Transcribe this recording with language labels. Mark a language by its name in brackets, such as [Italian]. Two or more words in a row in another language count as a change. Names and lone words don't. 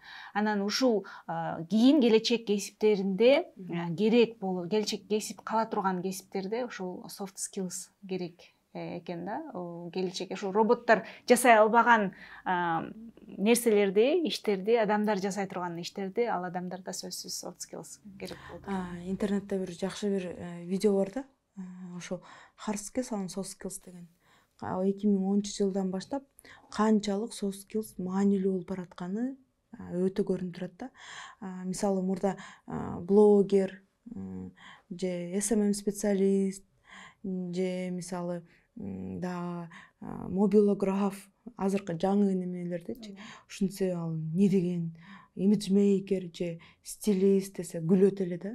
[Kyrgyz] Анан ушул кийин келечек кесиптеринде керек болуу, келечек кесип кала турган кесиптерде ушул [English] soft skills [Kyrgyz] керек экен да. Келечекте ушул роботтор жасай албаган нерселерди, иштерди адамдар жасай турган иштерди ал адамдарда сөзсүз [English] soft skills [Kyrgyz] керек болот. Интернетте бир жакшы бир видео бар да. Ошо [English] hard skills [Kyrgyz] анан [English] soft skills [Kyrgyz] деген. 2010-жылдан баштап канчалык [English] soft skills [Kyrgyz] маанилүү болуп баратканы өтө көрүнүп турат да. Мисалы мурда блогер же SMM специалист же мисалы дагы мобилограф азыркы жаңы немелердичи ушинтсе ал не деген имиджмейкер же стилист десе күлөт эле да.